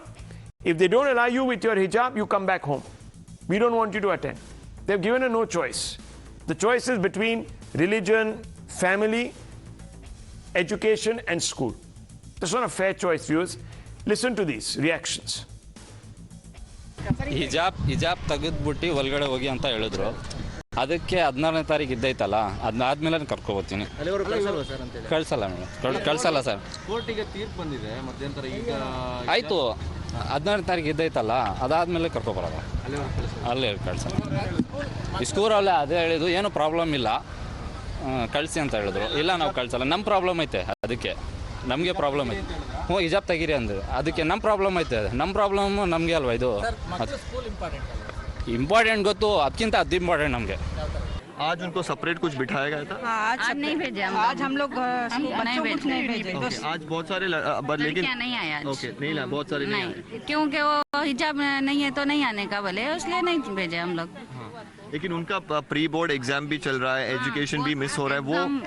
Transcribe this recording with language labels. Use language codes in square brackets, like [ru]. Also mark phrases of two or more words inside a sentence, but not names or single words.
[en] If they don't allow you with your hijab, you come back home. We don't want you to attend. They've given her no choice. The choice is between religion, family, education and school. That's not a fair choice, viewers. Listen to these reactions. [kn] ಹಿಜಾಬ್ ತೆಗೆದ್ಬಿಟ್ಟು ಒಳಗಡೆ ಹೋಗಿ ಅಂತ ಹೇಳಿದ್ರು. ಅದಕ್ಕೆ 16ನೇ ತಾರೀಕು ಇದ್ದೈತಲ್ಲ, ಅದನ್ನಾದ್ಮೇಲೆ ಕರ್ಕೊಬರ್ತೀನಿ. ಕಳ್ಸಲ್ಲ ಮೇಡಮ್, ಕಳ್ಸಲ್ಲ ಸರ್. ಕೋರ್ಟಿಗೆ ತೀರ್ಪು ಬಂದಿದೆ ಮಧ್ಯಂತರ. ಈಗ ಆಯಿತು, 16ನೇ ತಾರೀಕು ಇದ್ದೈತಲ್ಲ, ಅದಾದ್ಮೇಲೆ ಕರ್ಕೊಬರೋದು. ಅಲ್ಲೇ ಕಳ್ಸಲ್ಲ. ಈ ಸ್ಕೂಲಲ್ಲೇ ಅದೇ ಹೇಳಿದ್ದು, ಏನೂ ಪ್ರಾಬ್ಲಮ್ ಇಲ್ಲ, ಕಳಿಸಿ ಅಂತ ಹೇಳಿದ್ರು. ಇಲ್ಲ, ನಾವು ಕಳ್ಸಲ್ಲ, ನಮ್ಮ ಪ್ರಾಬ್ಲಮ್ ಐತೆ, ಅದಕ್ಕೆ ನಮಗೆ ಪ್ರಾಬ್ಲಮ್ ಐತೆ. ಹಿಜಾಬ್ ತೆಗೀರಿ ಅಂದ್ರೆ ಅದಕ್ಕೆ ನಮ್ಮ ಪ್ರಾಬ್ಲಮ್ ಐತೆ. ನಮ್ಮ ಪ್ರಾಬ್ಲಮ್ ನಮಗೆ ಅಲ್ವಾ ಇದು इम्पोर्टेंट ಗೊತ್ತು, ಅದಕ್ಕಿಂತ ಅದು इम्पोर्टेंट ನಮಗೆ. [hi] आज उनको सेपरेट कुछ बिठाया गया था? आज नहीं भेजे आज हम लोग नहीं भेजे। आज बहुत सारे लेकिन नहीं आया। ओके, नहीं ला, बहुत सारे नहीं आए क्योंकि वो हिजाब नहीं है तो नहीं आने का बोले, इसलिए नहीं भेजे हम लोग। लेकिन उनका [en] pre board exam [hi] भी चल रहा है, एजुकेशन भी मिस हो रहा है, वो